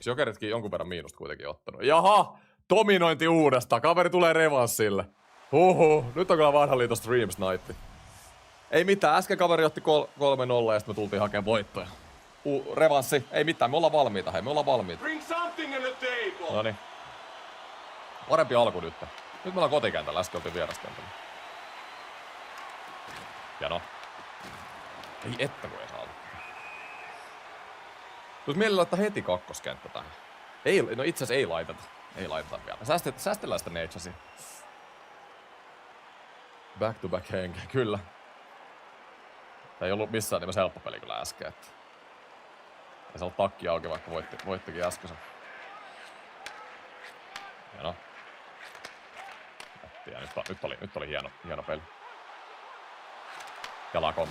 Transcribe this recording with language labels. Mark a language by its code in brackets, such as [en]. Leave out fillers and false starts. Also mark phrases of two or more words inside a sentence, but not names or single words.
[fi] Jokeritkin jonkun verran miinusta kuitenkin ottanut. Jaha! Dominointi uudestaan. Kaveri tulee revanssille. Nyt on kyllä vanhan liiton [en] Streams Night. [fi] Ei mitään. Äsken kaveri otti 3-0 ja sitten me tultiin hakemaan voittoja. Revanssi. Ei mitään. Me ollaan valmiita. Hei, me ollaan valmiita. [en] Bring something on the table. [fi] Noniin. Parempi alku nyt. Nyt me ollaan kotikentällä. Äsken oltiin vieraskentällä. Hieno. Ei että kun ei saa. Tuossa mielellä laittaa heti kakkoskenttä tähän. Ei, no itse asiassa ei laiteta. Ei laiteta vielä. Säästellään sitä Naturesia. [en] Back to back [fi] henkeä, kyllä. Tämä ei ollut missään nimessä helppo peli kyllä äsken. Että... Ei se ollut takki auki, vaikka voittikin äsken. Hieno. Ja nyt oli hieno peli. Ja lakombe.